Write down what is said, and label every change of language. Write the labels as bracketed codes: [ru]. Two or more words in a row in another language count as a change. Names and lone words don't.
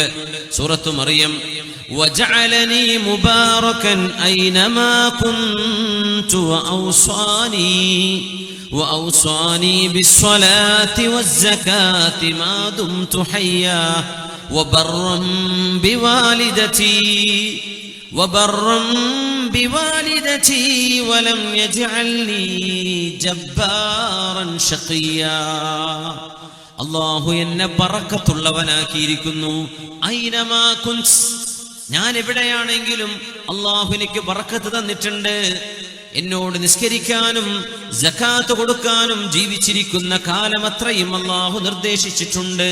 [ar] സൂറത്തു മറിയം, وجعلني مباركا أينما كنت وأوصاني بالصلاة والزكاة ما دمت حيا وبرا بوالدتي. وبرا بوالدتي ولم يجعلني جبارا شقيا. [ml] അല്ലാഹു എന്നെ ബറക്കത്തുള്ളവനാക്കിയിരിക്കുന്നു. [ar] أينما كنت, [ml] ഞാൻ എവിടെയാണെങ്കിലും അല്ലാഹു എനിക്ക് ബറക്കത്ത് തന്നിട്ടുണ്ട്. എന്നോട് നിസ്കരിക്കാനും സകാത്ത് കൊടുക്കാനും ജീവിച്ചിരിക്കുന്ന കാലം അത്രയും അല്ലാഹു നിർദ്ദേശിച്ചിട്ടുണ്ട്.